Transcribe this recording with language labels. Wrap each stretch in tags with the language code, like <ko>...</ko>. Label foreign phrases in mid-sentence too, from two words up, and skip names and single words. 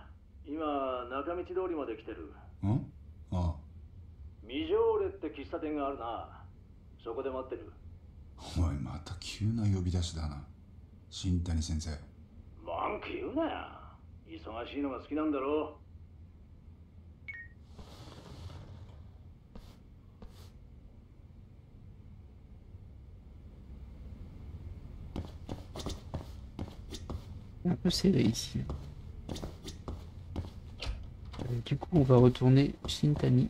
<ja>今中道通りまで来てる。ん？ああ。ミジョーレって喫茶店があるな。そこで待ってる。おい、また急な呼び出しだな。新谷先生。文句言うなよ。忙しいのが好きなんだろ</ja> <fr>Un peu serré ici. Du coup, on va retourner Shintani.</fr>